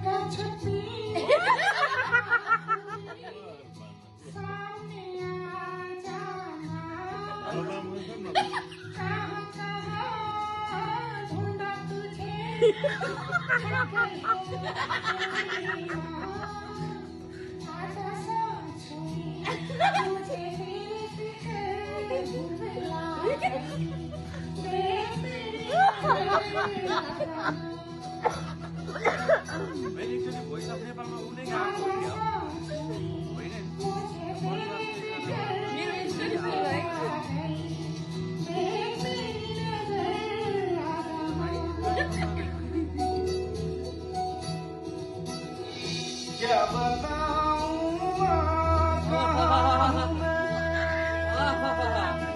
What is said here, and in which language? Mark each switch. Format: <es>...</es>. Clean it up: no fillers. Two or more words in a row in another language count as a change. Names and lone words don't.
<hi>सामने आ जाना ढूंढा तुझे आजा साथ मुझे</hi> <ne>मैले एकचोटि भोइस अफ नेपालमा उनै गाएको हो क्या</ne> <hi>क्या बताऊं कहाँ हूँ मैं</hi>